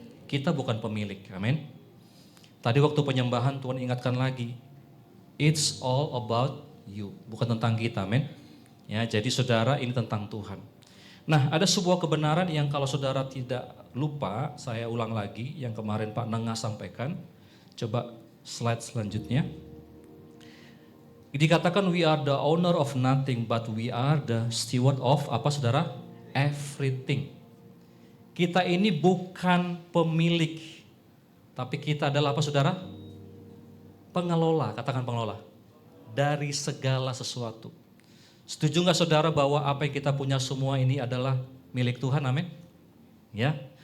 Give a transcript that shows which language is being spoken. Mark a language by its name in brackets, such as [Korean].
[Indonesian] Kita bukan pemilik, amin. Tadi waktu penyembahan Tuhan ingatkan lagi, [English] it's all about you, [Indonesian] bukan tentang kita, amin. Ya, jadi saudara ini tentang Tuhan. Nah, ada sebuah kebenaran yang kalau saudara tidak lupa, saya ulang lagi yang kemarin Pak Nengah sampaikan. Coba slide selanjutnya. [English] Dikatakan we are the owner of nothing but we are the steward of [Indonesian] apa saudara? [English] Everything. [Indonesian] Kita ini bukan pemilik, tapi kita adalah apa saudara? Pengelola, katakan pengelola. Dari segala sesuatu. Setuju nggak saudara bahwa apa yang kita punya semua ini adalah milik Tuhan, amin? Ya.